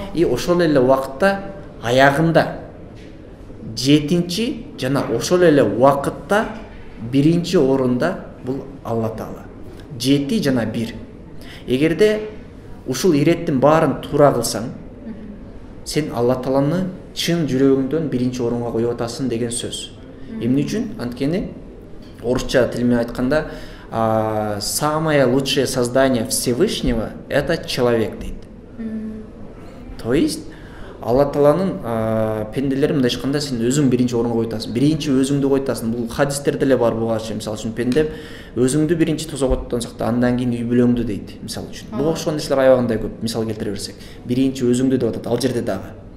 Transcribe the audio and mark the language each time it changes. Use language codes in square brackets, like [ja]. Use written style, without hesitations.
[ky] Ошол эле убакытта аягында 7-чи жана ошол эле убакытта 1-чи орунда бул Алла Таала. 7 жана 1. Эгерде ушул иреттин баарын туура кылсаң, сен Алла Тааланы чын жүрөгүңдөн 1-чи орунга коюп атасың деген сөз. Эмне үчүн? Анткени орусча тил менен айтканда, [ru] самое лучшее создание Всевышнего — это человек [ky] дейт. То есть Алла Тааланын пенделери мындай айтканда сен өзүң 1-чи орунга коюп атасың. 1-чи өзүңдү коюп атасың. Бул хадистерде эле бар буга чейин. Мисалы үчүн пенде өзүңдү 1-чи тозого коюп да, андан кийин үй бүлөңдү дейт. Мисалы үчүн. Буга окшогон нерселер аябагандай көп. Мисал келтире берсек, 1-чи өзүңдү деп атат, ал жерде дагы.